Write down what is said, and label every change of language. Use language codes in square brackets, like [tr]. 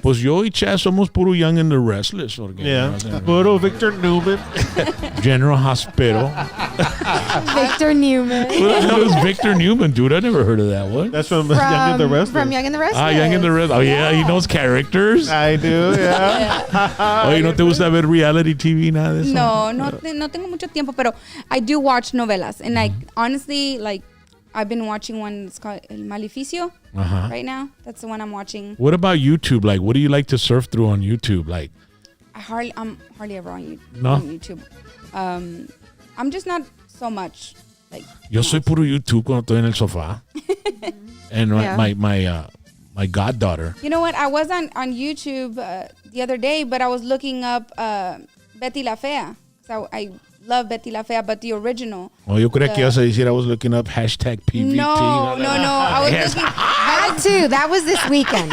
[es] Pues yo y Chaz somos puro Young and the Restless. Porque, [en] Yeah. Puro Victor Newman. General Hospital. Victor Newman. Who the hell is Victor Newman, dude? I never heard of that one. That's from Young and the Restless. From Young and the Restless. Young and the Restless. Oh, yeah, he knows characters. I do, yeah. [es] Oye, ¿no te gusta ver reality TV, nada de eso? No tengo mucho tiempo, pero [en] I do watch [es] novelas. [en] And like, honestly, like, I've been watching one that's called El Maleficio right now. That's the one I'm watching. What about YouTube? Like, what do you like to surf through on YouTube? Like, I'm hardly ever on No? YouTube. I'm just not so much like. [es] yo soy puro YouTube cuando estoy en el sofá. [en] And my goddaughter. You know what? I was on YouTube the other day, but I was looking up Betty La Fea. So I love Betty La Fea, but the original. [es] Oh, yo creía que ibas a decir [en] I was looking up hashtag PVT. No. I was looking. That too. That was this weekend.